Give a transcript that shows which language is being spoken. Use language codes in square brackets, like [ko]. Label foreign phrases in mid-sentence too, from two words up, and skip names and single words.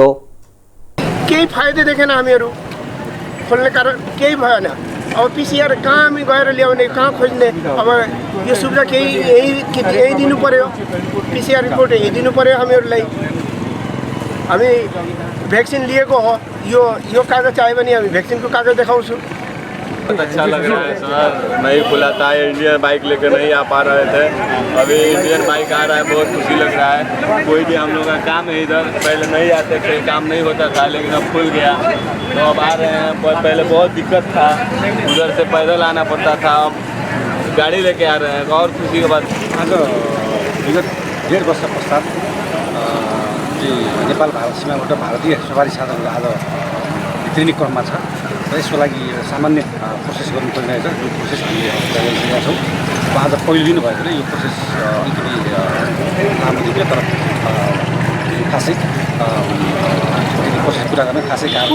[ne] केही फाइदा देखेन, हामीहरू खोल्ने कारण केही भएन। अब पीसीआर कहाँ हामी गएर ल्याउने, कहाँ खोज्ने? अब यो सुविधा केही यही दिनु पर्यो, पीसीआर रिपोर्ट यही दिनु पर्यो हामीहरूलाई। हामी भ्याक्सिन लिएको हो, यो कागज चाहियो भने हामी भ्याक्सिनको कागज देखाउँछु। [hi] अच्छा लग रहा है सर, नहीं खुला था, [en] Indian bike [hi] लेकर नहीं आ पा रहे थे, अभी [en] Indian bike [hi] आ रहा है, बहुत खुशी लग रहा है। कोई भी हम लोग का काम है इधर, पहले नहीं आते थे, काम नहीं होता था, लेकिन अब खुल गया तो अब आ रहे हैं। पहले बहुत दिक्कत था, उधर से पैदल आना पड़ता था, अब गाड़ी लेके आ रहे हैं और खुशी के बाद। [ne] आज विगत 1.5 वर्ष पश्चात नेपाल भारत सीमाबाट भारतीय सवारी साधनहरू आज भित्रिने क्रममा छ र यसको लागि सामान्य प्रोसेस गर्नु परिरहेछ। यो प्रोसेस हामीले गरिरहेका छौँ। आज पहिलो दिन भएकोले यो प्रोसेस अलिकति लामो देखियो, तर खासै प्रोसेस पुरा गर्न खासै गाह्रो।